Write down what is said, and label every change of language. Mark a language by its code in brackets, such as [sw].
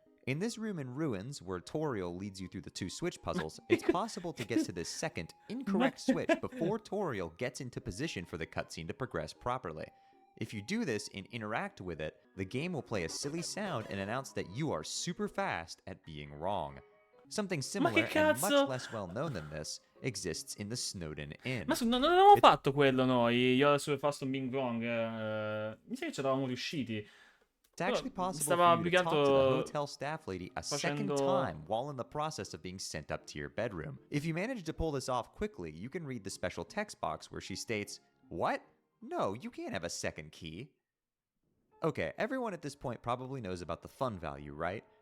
[en] In this room in ruins, where Toriel leads you through the 2 switch puzzles, it's possible to get to this second, incorrect switch before Toriel gets into position for the cutscene to progress properly. If you do this and interact with it, the game will play a silly sound and announce that you are super fast at being wrong. Something similar and much less well known than this exists in the Snowden Inn. [it] Ma non avevamo fatto quello noi, [en] You're Super Fast on Being Wrong. [it] Mi sa che ci eravamo riusciti. [en] It's actually possible for you to talk to the hotel staff lady a second time while in the process of being sent up to your bedroom. If you manage to pull this off quickly, you can read the special text box where she states, "What? No, you can't have a second key." Okay, everyone at this point probably knows about the fun value, right?